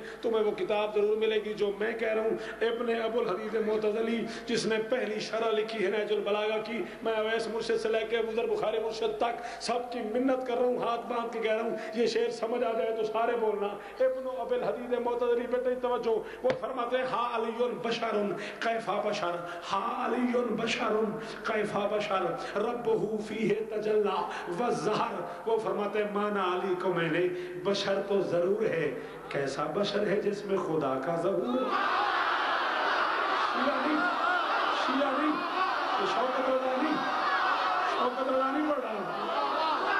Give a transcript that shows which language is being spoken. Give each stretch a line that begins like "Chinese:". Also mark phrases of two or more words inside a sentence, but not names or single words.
Urdu: تمہیں وہ کتاب ضرور ملے گی جو میں کہہ رہا ہوں ابن ابو الحدید معتزلی جس نے پہلی شرح لکھی ہے نہج البلاغہ کی. میں اویس مرشد سے لے کے ابو ذر بخاری مرشد تک سب کی منت کر رہا ہوں ہاتھ باندھ کے کہہ رہا ہوں یہ شعر سمجھ آ جائے تو سارے بولنا. ابن ابی الحدید معتزلی بیٹے توجہ وہ فرماتے ہیں
Arabic: ہا علی بشر کیف بشر ہا علی بشر کیف بشر ربہ فیہ تجلی وظہر.
Urdu: وہ فرماتے ہیں مانا علی کو میں نے بشر تو ضرور ہے کیسا بشر ہے جس میں خدا کا ظہور. شیعہ نہیں، یہ شوکت رضا نہیں پڑھ رہا.